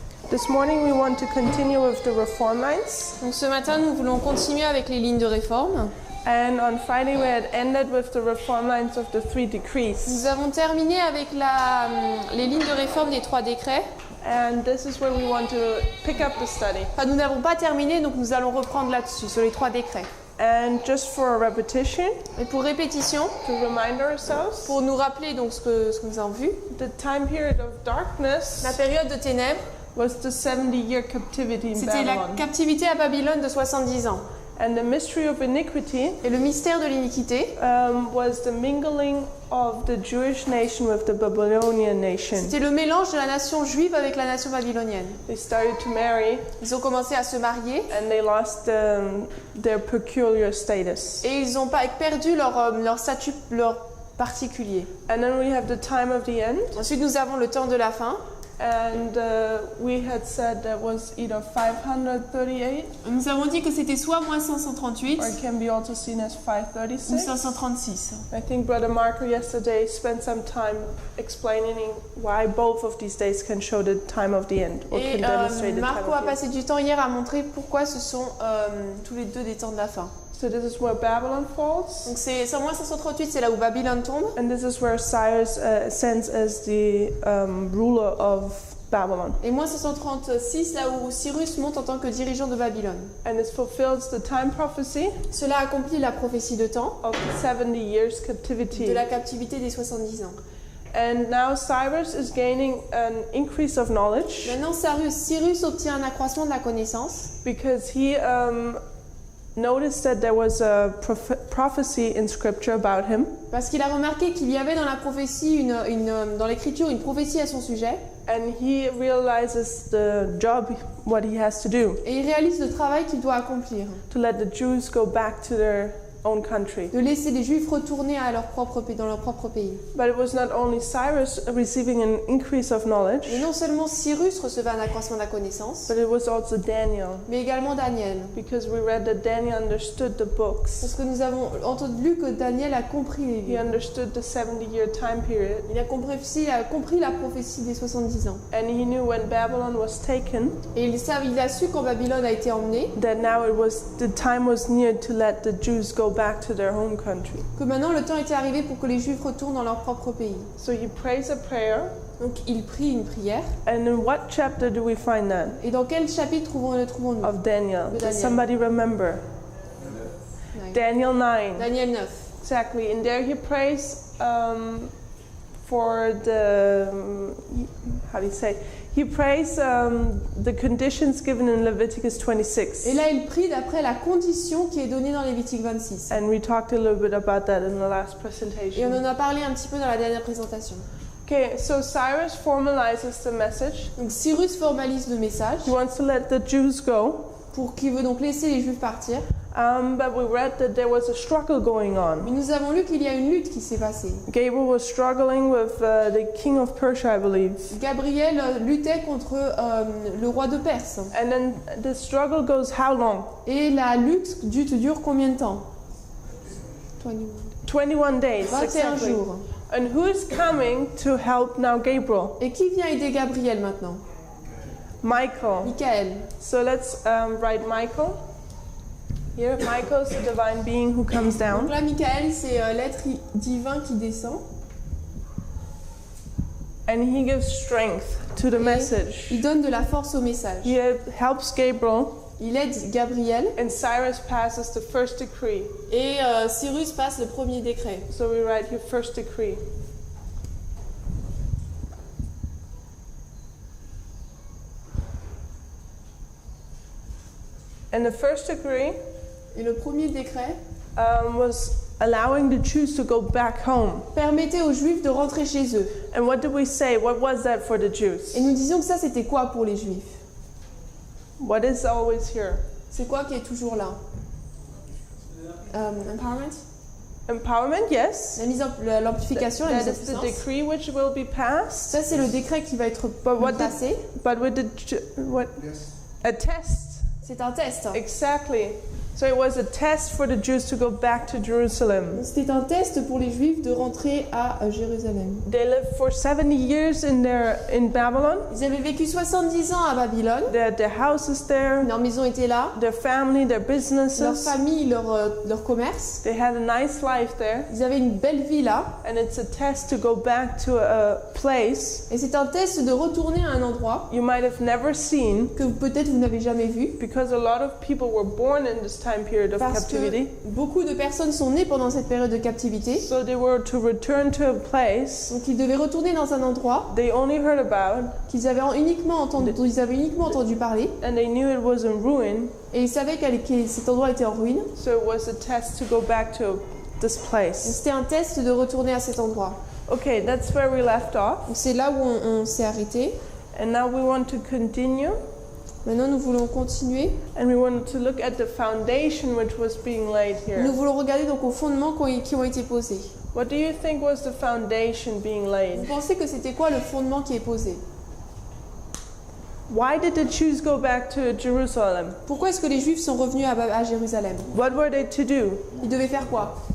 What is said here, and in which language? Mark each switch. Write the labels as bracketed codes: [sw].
[en] This morning we want to continue with the reform lines. [fr] Donc ce matin, nous voulons continuer avec les lignes de réforme. [en] And on Friday we had ended with the reform lines of the 3 decrees. [fr] Nous avons terminé avec les lignes de réforme des 3 décrets. [en] And this is where we want to pick up the study. [fr] Enfin, nous n'avons pas terminé, donc nous allons reprendre là-dessus, sur les 3 décrets. [en] And just for a repetition, [fr] Et pour répétition, [en] to remind ourselves, [fr] pour nous rappeler donc ce que nous avons vu, [en] the time period of darkness [fr] la période de ténèbres, [en] was the 70-year captivity in [fr] c'était la [en] Babylon. [fr] captivité à Babylone de 70 ans. [en] And the mystery of iniquity [fr] Et le mystère de l'iniquité, [en] was the mingling of the Jewish nation with the Babylonian nation. [fr] c'était le mélange de la nation juive avec la nation babylonienne. [en] They started to marry [fr] Ils ont commencé à se marier [en] and they lost their peculiar status. [fr] et ils ont perdu leur statut, leur particulier. [en] And then we have the time of the end, [fr] Ensuite, nous avons le temps de la fin. [en] and we had said that was either 538 [fr] Nous avons dit que c'était soit moins 538 [en] or it can be also seen as [fr] ou [en] 536. [fr] 536. [en] I think Brother Marco yesterday spent some time explaining why both of these days can show the time of the end or [fr] Et [en] can demonstrate the time [fr] Marco a [en] of the end. [fr] passé du temps hier à montrer pourquoi ce sont tous les deux des temps de la fin. [en] So this is where Babylon falls. [fr] Donc c'est moins 538, c'est là où Babylone tombe. [en] And this is where Cyrus ascends as the ruler of Babylon. [fr] Et moins 536, là où Cyrus monte en tant que dirigeant de Babylone. [en] And it fulfills the time prophecy [fr] Cela accomplit la prophétie de temps [en] of 70 years captivity. [fr] de la captivité des 70 ans. [en] And now Cyrus is gaining an increase of knowledge [fr] Maintenant, Cyrus obtient un accroissement de la connaissance [en] because he noticed that there was a prophecy in scripture about him. [fr] parce qu'il a remarqué qu'il y avait dans la prophétie, dans l'écriture, une prophétie à son sujet. [en] And he realizes the job, what he has to do, [fr] Et il réalise le travail qu'il doit accomplir, [en] to let the Jews go back to their own country. [fr] de laisser les Juifs retourner à dans leur propre pays. [en] But it was not only Cyrus receiving an increase of knowledge, [fr] Et non seulement Cyrus recevait un accroissement de la connaissance, [en] but it was also Daniel, [fr] mais également Daniel. [en] because we read that Daniel understood the books. [fr] Parce que nous avons lu que Daniel a compris les [en] He [fr] livres. [en] understood the 70-year time period, [fr] Il a compris la prophétie des 70 ans. [en] and he knew when Babylon was taken [fr] Et il a su quand Babylone a été emmenée, [en] that now the time was near to let the Jews go back to their home country. [fr] que maintenant le temps était arrivé pour que les Juifs retournent dans leur propre pays. [en] So he prays a prayer, [fr] Donc il prie une prière. [en] and in what chapter do we find that? [fr] Et dans quel chapitre le trouvons-nous? [en] Of Daniel. [fr] De [en] Does [fr] Daniel. [en] somebody remember? Daniel 9. [fr] Daniel 9. [en] Exactly. And there he prays for the, how do you say? He prays the conditions given in Leviticus 26. [fr] Et là, il prie d'après la condition qui est donnée dans Lévitique 26. [en] And we talked a little bit about that in the last [fr] Et on [en] presentation. [fr] en a parlé un petit peu dans la dernière présentation. [en] Okay, so Cyrus formalizes the message. [fr] Donc Cyrus formalise le message [en] He wants to let the Jews go. [fr] qui veut donc laisser les Juifs partir. [en] But we read that there was a struggle going on. [fr] Mais nous avons lu qu'il y a une lutte qui s'est passée. [en] Gabriel was struggling with the king of Persia, I believe. [fr] Gabriel luttait contre le roi de Perse. [en] And then the struggle goes how long? [fr] Et la lutte dure combien de temps? [en] 21 days. [fr] 21 [en] Exactly. [fr] jours. [en] And who is coming to help now Gabriel? [fr] Et qui vient aider Gabriel maintenant? [en] Michael. [fr] Michael. [en] So let's write Michael. Here, Michael is the divine being who comes [fr] Donc [en] down. [fr] là, Michael, c'est l'être divin qui descend. [en] And he gives strength to the message. [fr] Il donne de la force au message. [en] He helps Gabriel. [fr] Il aide Gabriel. [en] And Cyrus passes the first decree. [fr] Et Cyrus passe le premier décret. [en] So we write here first decree. And the first decree [fr] Et le premier décret [en] was allowing the Jews to go back home. [fr] permettait aux Juifs de rentrer chez eux. [en] And what did we say? What was that for the Jews? [fr] Et nous disions que ça, c'était quoi pour les Juifs? [en] What is always here? [fr] C'est quoi qui est toujours là? Empowerment? [en] Empowerment, yes. [fr] L'amplification, la mise en [en] That is the [fr] puissance. [en] decree which will be passed. [fr] Ça, c'est le décret qui va être [en] what [fr] passé. [en] But with what? A test. [fr] C'est un test. [en] Exactly. So it was a test for the Jews to go back to Jerusalem. [fr] C'était un test pour les Juifs de rentrer à Jérusalem. [en] They lived for 70 years in Babylon. [fr] Ils avaient vécu 70 ans à Babylone. [en] Their houses there, [fr] Leur maison était là. [en] their family, their [fr] Leur [en] businesses. [fr] famille, leur commerce. [en] They had a nice life there. [fr] Ils avaient une belle vie là. [en] And it's a test to go back to a place [fr] Et c'est un test de retourner à un endroit [en] you might have never seen, [fr] que peut-être vous n'avez jamais vu. [en] because a lot of people were born in this time period of [fr] Parce que [en] captivity. [fr] beaucoup de personnes sont nées pendant cette période de captivité. [en] So they were to return to a place [fr] Donc ils devaient retourner dans un endroit [en] they only heard about, [fr] qu'ils avaient uniquement entendu, dont ils avaient uniquement entendu parler. [en] and they knew it was in ruin. [fr] Et ils savaient que cet endroit était en ruine. [en] So it was a test to go back to this [fr] Donc [en] place. [fr] c'était un test de retourner à cet endroit. [en] Okay, that's where we left off. [fr] Donc c'est là où on s'est arrêté. [en] And now we want to continue, [fr] Maintenant nous voulons continuer. [en] and we want to look at the foundation which was being laid [fr] Nous [en] here. [fr] voulons regarder donc aux fondements qui ont été posés. [en] What do you think was the foundation being [fr] Vous [en] laid? [fr] pensez que c'était quoi le fondement qui est posé? [en] Why did the Jews go back to Jerusalem? [fr] Pourquoi est-ce que les Juifs sont revenus à Jérusalem? [en] What were they to do? [fr] Ils devaient faire quoi?